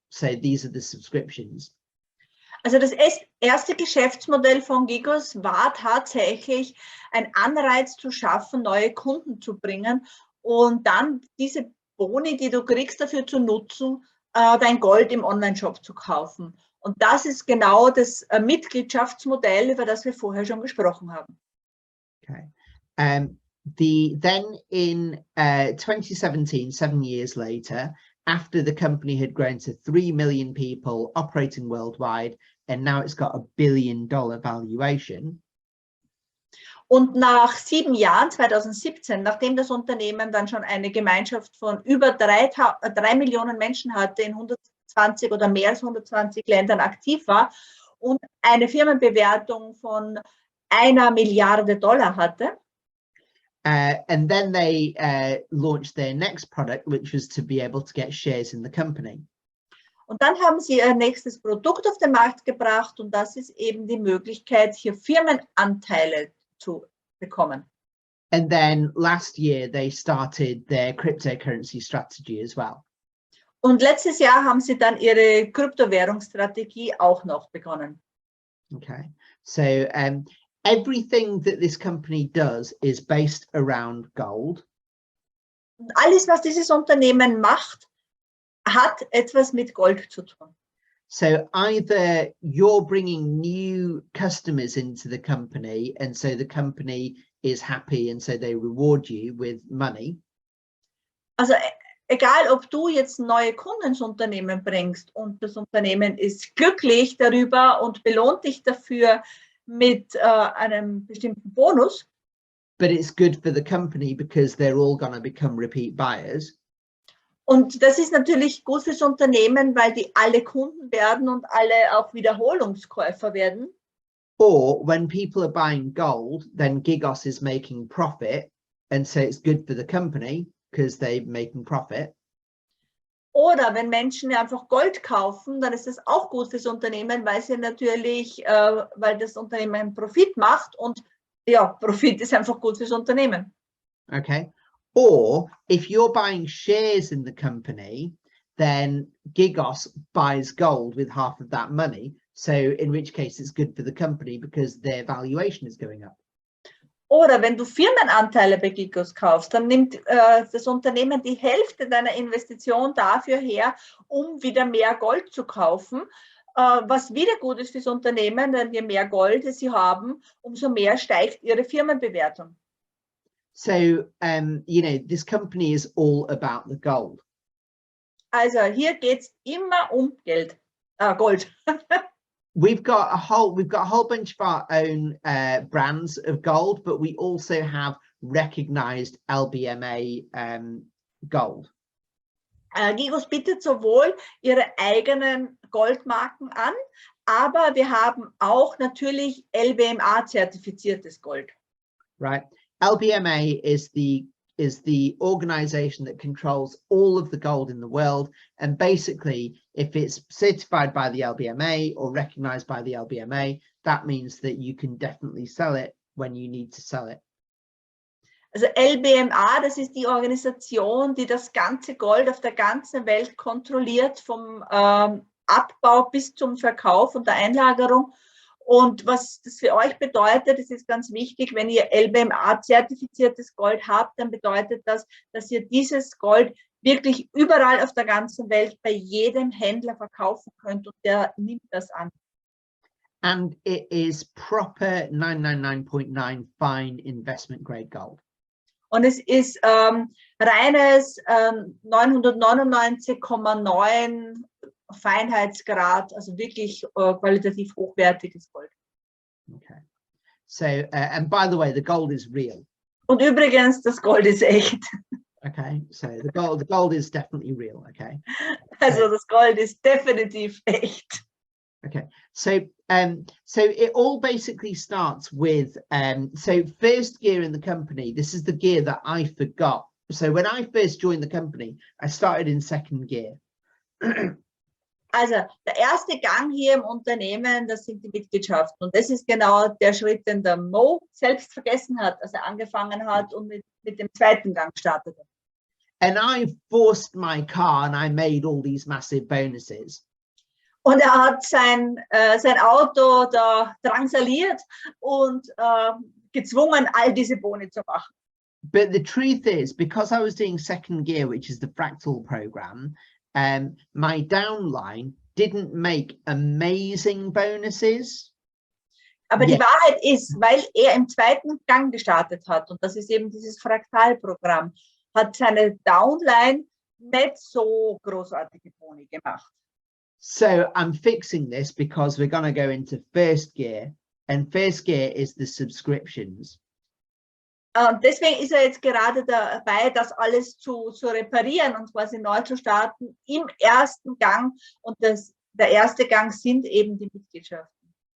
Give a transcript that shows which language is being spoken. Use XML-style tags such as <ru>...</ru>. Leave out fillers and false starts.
<en>So these are the subscriptions.</en> <de>Also das erste Geschäftsmodell von Gigos war tatsächlich, ein Anreiz zu schaffen, neue Kunden zu bringen und dann diese Boni, die du kriegst, dafür zu nutzen, dein Gold im Online-Shop zu kaufen. Und das ist genau das Mitgliedschaftsmodell, über das wir vorher schon gesprochen haben.</de> <en>Okay. Then in 2017, 7 years later, after the company had grown to 3 million people operating worldwide, and now it's got $1 billion valuation.</en> <de>Und nach 7 Jahren, 2017, nachdem das Unternehmen dann schon eine Gemeinschaft von über 3 Millionen Menschen hatte, in 120 oder mehr als 120 Ländern aktiv war und eine Firmenbewertung von $1 Milliarde hatte.</de> <en>And then they launched their next product, which was to be able to get shares in the company.</en> <de>Und dann haben sie ihr nächstes Produkt auf den Markt gebracht, und das ist eben die Möglichkeit, hier Firmenanteile zu bekommen.</de> <en>And then last year they started their cryptocurrency strategy as well.</en> <de>Und letztes Jahr haben sie dann ihre Kryptowährungsstrategie auch noch begonnen.</de> <en>Okay, so everything that this company does is based around gold.</en> <de>Und alles, was dieses Unternehmen macht, hat etwas mit Gold zu tun.</de> <en>So either you're bringing new customers into the company, and so the company is happy, and so they reward you with money.</en> <de>Also egal, ob du jetzt neue Kunden ins Unternehmen bringst und das Unternehmen ist glücklich darüber und belohnt dich dafür mit einem bestimmten Bonus.</de> <en>But it's good for the company because they're all going to become repeat buyers.</en> <de>Und das ist natürlich gut fürs Unternehmen, weil die alle Kunden werden und alle auch Wiederholungskäufer werden.</de> <en>Or when people are buying gold, then Gigos is making profit and so it's good for the company because they're making profit.</en> <de>Oder wenn Menschen einfach Gold kaufen, dann ist das auch gut fürs Unternehmen, weil sie natürlich, weil das Unternehmen Profit macht und ja, Profit ist einfach gut fürs Unternehmen.</de> <en>Okay. Or if you're buying shares in the company, then Gigos buys gold with half of that money. So in which case it's good for the company because their valuation is going up.</en> <de>Oder wenn du Firmenanteile bei Gigos kaufst, dann nimmt das Unternehmen die Hälfte deiner Investition dafür her, um wieder mehr Gold zu kaufen, was wieder gut ist fürs Unternehmen, denn je mehr Gold sie haben, umso mehr steigt ihre Firmenbewertung.</de> <en>So, you know, this company is all about the gold.</en> <de>Also hier geht es immer um Gold.</de> <en>We've got a whole bunch of our own brands of gold, but we also have recognized LBMA gold.</en> <de>Gigos bietet sowohl ihre eigenen Goldmarken an, aber wir haben auch natürlich LBMA-zertifiziertes Gold.</de> <en>Right. LBMA is the organization that controls all of the gold in the world, and basically if it's certified by the LBMA or recognized by the LBMA, that means that you can definitely sell it when you need to sell it.</en> <de>Also LBMA, das ist die Organisation, die das ganze Gold auf der ganzen Welt kontrolliert, vom Abbau bis zum Verkauf und der Einlagerung. Und was das für euch bedeutet, das ist ganz wichtig, wenn ihr LBMA-zertifiziertes Gold habt, dann bedeutet das, dass ihr dieses Gold wirklich überall auf der ganzen Welt bei jedem Händler verkaufen könnt und der nimmt das an.</de> <en>And it is proper 999.9 fine investment grade gold.</en> <de>Und es ist reines 999,9 Feinheitsgrad, also wirklich qualitativ hochwertiges Gold.</de> <en>Okay. So, and by the way, the gold is real.</en> <de>Und übrigens, das Gold ist echt.</de> <en>Okay, so the gold is definitely real. Okay.</en> <de>Also das Gold ist definitiv echt.</de> <en>Okay, so it all basically starts with so first gear in the company. This is the gear that I forgot. So when I first joined the company, I started in second gear.</en> <de>Also der erste Gang hier im Unternehmen, das sind die Mitgliedschaften. Und das ist genau der Schritt, den der Mo selbst vergessen hat, als er angefangen hat und mit dem zweiten Gang startete.</de> <en>And I forced my car and I made all these massive bonuses.</en> <de>Und er hat sein Auto da drangsaliert und gezwungen, all diese Boni zu machen.</de> <en>But the truth is, because I was doing second gear, which is the fractal program, my downline didn't make amazing bonuses.</en> <de>Aber die Wahrheit ist, weil er im zweiten Gang gestartet hat, und das ist eben dieses Fraktalprogramm, hat seine Downline nicht so großartige Boni gemacht.</de> <en>So I'm fixing this because we're going to go into first gear, and first gear is the subscriptions.</en> <de>Deswegen ist er jetzt gerade dabei, das alles zu reparieren und quasi neu zu starten im ersten Gang. Und der erste Gang sind eben die Mitgliedschaften.</de>